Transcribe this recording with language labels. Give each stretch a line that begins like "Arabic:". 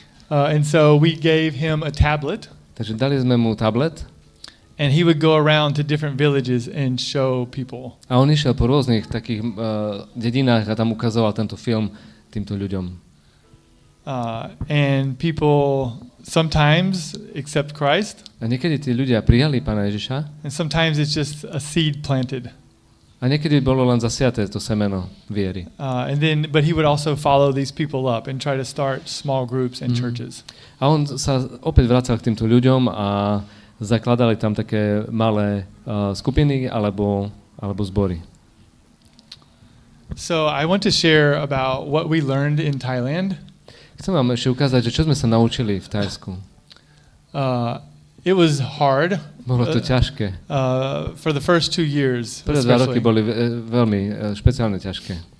English: And so we gave him a tablet.
Slovak: Takže dali sme mu tablet.
English: And he would go around to different villages and show people.
Slovak: A on išiel po rôznych takých dedinách a tam ukazoval tento film týmto ľuďom.
English: And people sometimes accept Christ.
Slovak: A niekedy tí ľudia prijali Pána Ježiša.
English: And sometimes it's just a seed planted.
Slovak: A niekedy bolo len zasiaté to semeno viery.
English: But he would also follow these people up and try to start small groups and churches.
Slovak: A on sa opäť vracal k týmto ľuďom a zakladali tam také malé skupiny alebo zbory.
English: So I want to share about what we learned in Thailand.
Slovak: Chcem vám ešte ukázať, že čo sme sa naučili v Thajsku.
English: It was hard.
Slovak: Bolo to ťažké.
English: For the first 2 years.
Slovak: Prvé 2 roky boli veľmi špeciálne ťažké.